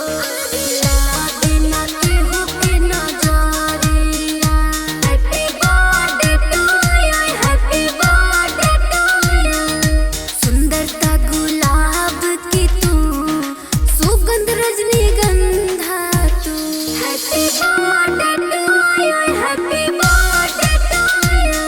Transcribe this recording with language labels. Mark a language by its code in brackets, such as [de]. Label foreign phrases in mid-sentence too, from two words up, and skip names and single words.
[bho] देना के हो के नजरिया। [en] Happy birthday to you, happy birthday to you. [bho] सुंदरता गुलाब की तू, सुगंध रजनीगंधा तू। [en] Happy birthday to you, happy birthday to you.